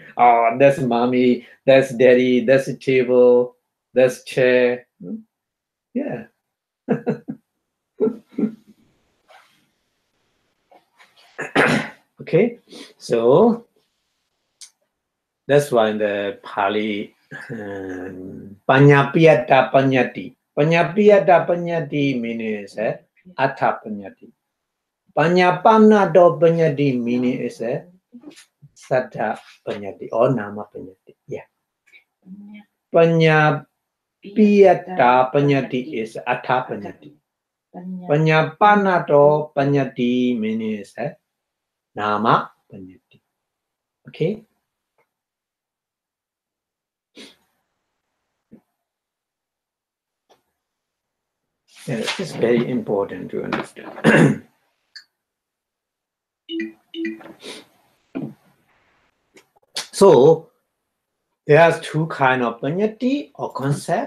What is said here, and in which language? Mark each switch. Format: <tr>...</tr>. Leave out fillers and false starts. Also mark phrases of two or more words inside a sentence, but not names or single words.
<en>Oh, that's mommy, that's daddy, that's a table, that's chair. Yeah. Okay, so that's why in the Pali Attha-paññatti. Attha-paññatti meaning is Attha-paññatti. Pannobhasa meaning is Satta-paññatti or Nama-paññatti. Yeah. Pannobhasa is Attha-paññatti. Pannobhasa meaning is Nama-paññatti. Okay. Yeah, it's very important to understand. So there's two kind of paññatti or concept.</en>